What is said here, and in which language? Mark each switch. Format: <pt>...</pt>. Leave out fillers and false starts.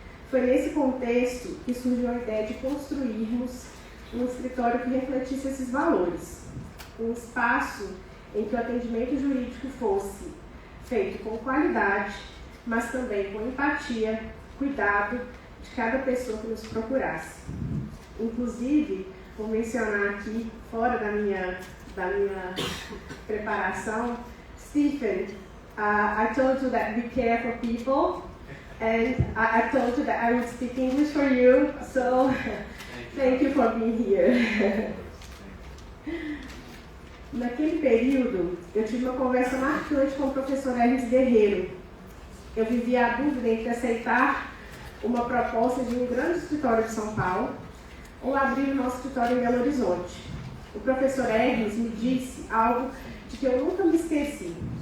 <pt>Foi nesse contexto que surgiu a ideia de construirmos um escritório que refletisse esses valores, um espaço em que o atendimento jurídico fosse feito com qualidade, mas também com empatia, cuidado de cada pessoa que nos procurasse. Inclusive, vou mencionar aqui, fora da minha preparação,</pt> <en>Stephen, I told you that we care for people, and I told you that I would speak English for you, so thank you for being here.</en> <pt>Naquele período, eu tive uma conversa marcante com o professor Hermes Guerreiro. Eu vivia a dúvida entre aceitar uma proposta de um grande escritório de São Paulo ou abrir o nosso escritório em Belo Horizonte. O professor Hermes me disse algo de que eu nunca me esqueci.</pt>